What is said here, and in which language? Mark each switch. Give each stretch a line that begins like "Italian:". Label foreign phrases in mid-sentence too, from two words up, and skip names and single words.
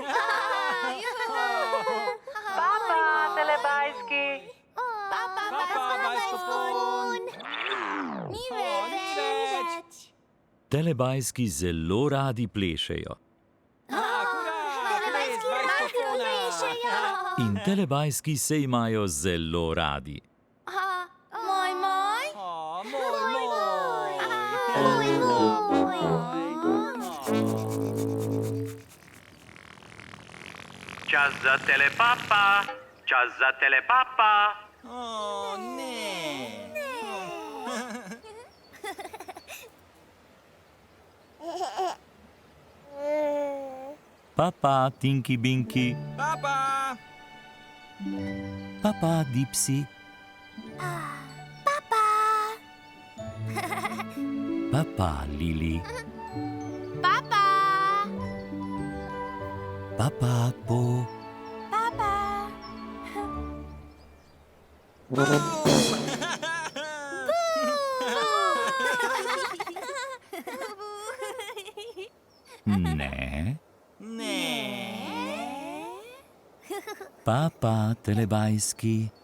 Slovenian: Papa, telebajski. Papa, bajskofon. telebajski zelo radi plešejo. In telebajski se imajo zelo radi. Moj, moj. Čas za telepapa, čas za telepapa. O, ne. Papa, Tinky Binky. Papa. Papa, Dipsy. Papa, Lili. Papa, Po. Ne. Ne. Papa, telebajski.